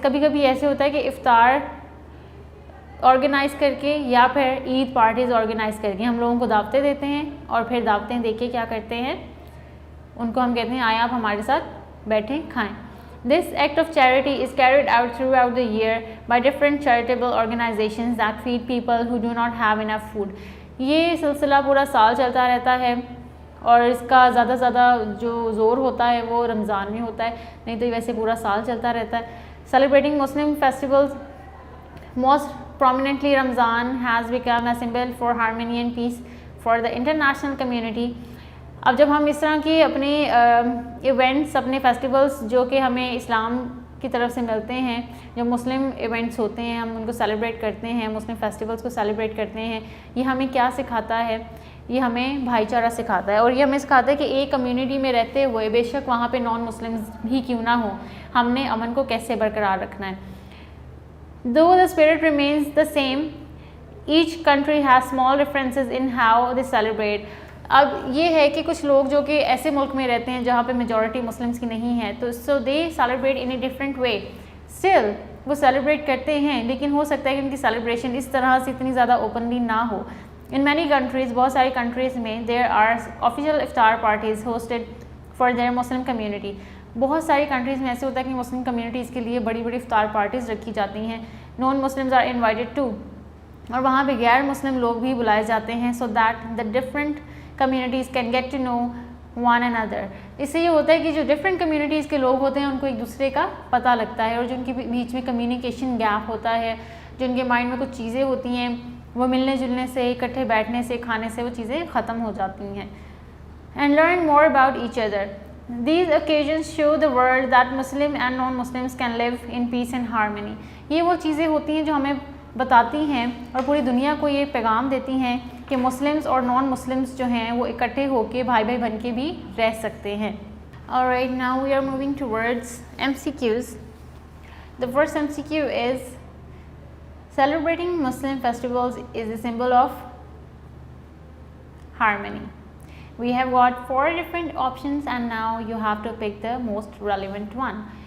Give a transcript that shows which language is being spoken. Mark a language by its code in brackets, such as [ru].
[ur] کبھی کبھی ایسے ہوتا ہے کہ افطار آرگنائز کر کے یا پھر عید پارٹیز آرگنائز کر کے ہم لوگوں کو دعوتیں دیتے ہیں، اور پھر دعوتیں دے کے کیا کرتے ہیں، ان کو ہم کہتے ہیں آئیں آپ ہمارے ساتھ بیٹھیں کھائیں. [en] This act of charity is carried out throughout the year by different charitable organizations that feed people who do not have enough food. [ur] یہ سلسلہ پورا سال چلتا رہتا ہے، اور اس کا زیادہ سے زیادہ جو زور ہوتا ہے وہ رمضان میں ہوتا ہے، نہیں تو ویسے پورا سال چلتا رہتا ہے. [en] Celebrating Muslim festivals, most prominently Ramzan, has become a symbol for harmony and peace for the international community. [ur] اب جب ہم اس طرح کے اپنے ایونٹس، اپنے فیسٹیولس جو کہ ہمیں اسلام کی طرف سے ملتے ہیں، جو مسلم ایونٹس ہوتے ہیں، ہم ان کو سیلیبریٹ کرتے ہیں، مسلم فیسٹیولس کو سیلیبریٹ کرتے ہیں، یہ ہمیں کیا سکھاتا ہے؟ یہ ہمیں بھائی چارہ سکھاتا ہے، اور یہ ہمیں سکھاتا ہے کہ ایک کمیونٹی میں رہتے ہوئے بے شک وہاں پہ نان مسلمز بھی کیوں نہ ہوں، ہم نے امن کو کیسے برقرار رکھنا ہے. [en] Though the spirit remains the same, each country has small differences in how they celebrate. [ur] اب یہ ہے کہ کچھ لوگ جو کہ ایسے ملک میں رہتے ہیں جہاں پہ میجورٹی مسلمس کی نہیں ہے، تو [en] so they celebrate in a different way. Still, [ur] وہ سیلیبریٹ کرتے ہیں, لیکن ہو سکتا ہے کہ ان کی سیلیبریشن اس طرح سے اتنی زیادہ اوپنلی نہ ہو. [en] in many countries, [ur] بہت ساری کنٹریز میں [en] There are official iftar parties hosted for their Muslim community. [ur] بہت ساری کنٹریز میں ایسے ہوتا ہے کہ مسلم کمیونٹیز کے لیے بڑی بڑی افطار پارٹیز رکھی جاتی ہیں. [en] non Muslims are invited to, [ur] اور وہاں پہ غیر مسلم لوگ بھی بلائے جاتے ہیں, [en] So that the different communities can get to know one and other. [ur] اس سے یہ ہوتا ہے کہ جو ڈفرینٹ کمیونٹیز کے لوگ ہوتے ہیں ان کو ایک دوسرے کا پتہ لگتا ہے, اور جو ان کے بیچ میں کمیونیکیشن گیپ ہوتا ہے, جو ان کے مائنڈ میں کچھ چیزیں ہوتی ہیں, وہ ملنے جلنے سے, اکٹھے بیٹھنے سے, کھانے سے وہ چیزیں ختم ہو جاتی ہیں. [en] And learn more about each other. These occasions show the world that Muslim and non-Muslims can live in peace and harmony. [ur] یہ وہ چیزیں ہوتی ہیں جو ہمیں بتاتی ہیں اور پوری دنیا کو یہ پیغام دیتی ہیں کہ مسلمز اور نان مسلمز جو ہیں وہ اکٹھے ہو کے بھائی بھائی بن کے بھی رہ سکتے ہیں. [en] Alright, now we are moving towards MCQs. The first MCQ is celebrating Muslim festivals is a symbol of harmony. We have got 4 different options and now you have to pick the most relevant one.